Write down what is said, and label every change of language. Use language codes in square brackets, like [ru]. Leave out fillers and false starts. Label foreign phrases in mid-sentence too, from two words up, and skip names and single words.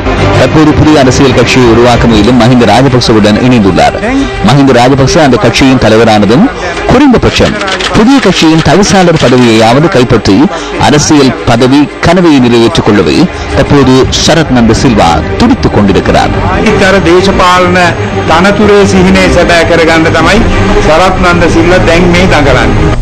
[ta] தற்போது புதிய அரசியல் கட்சியை உருவாக்கும் முயலும் மஹிந்த ராஜபக்சவுடன் இணைந்துள்ளார். மஹிந்த ராஜபக்ச அந்த கட்சியின் தலைவரானதும் குறைந்தபட்சம் புதிய கட்சியின் தவிசாளர் பதவியையாவது கைப்பற்றி அரசியல் பதவி கனவை நிறைவேற்றிக் கொள்ளவே தற்போது சரத் நந்த சில்வா துடித்துக் கொண்டிருக்கிறார். [si] දේශපාලන තනතුරේ සිහිනේ සැබෑ කරගන්න තමයි සරත් නන්ද සිල්වා දැන් මේ දඟලන්නේ.